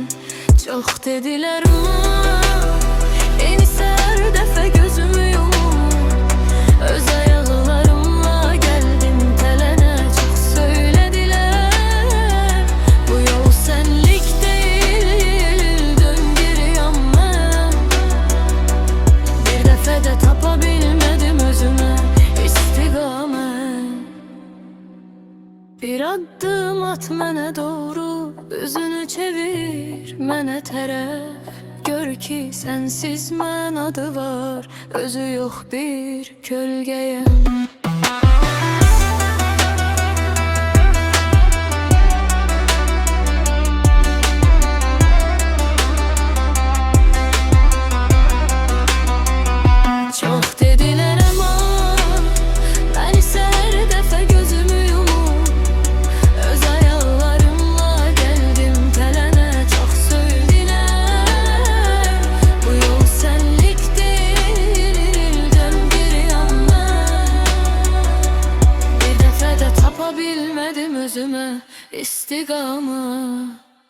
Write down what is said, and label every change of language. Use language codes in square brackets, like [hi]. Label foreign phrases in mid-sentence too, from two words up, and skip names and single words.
[tr] Çok dediler ama en ise her dəfə gözümü yumum. Öz ayaqlarımla geldim telene, çok söylediler. Bu yol senlik değil, dön geri yanma. [az] Bir dəfə də tapabilmedim özüme istiqamət. Bir addım at mənə doğru, üzünü çevir mənə tərəf. Gör ki sensiz mən adı var, özü yok bir kölgəyəm. [tr] Çok dediler ama ben ise her dəfə gözümü yumum. Öz ayaqlarımla geldim telene, çok söylediler. Bu yol senlik değil, dön geri yanma. [az] Bir dəfə də tapabilmedim özüme istiqamət.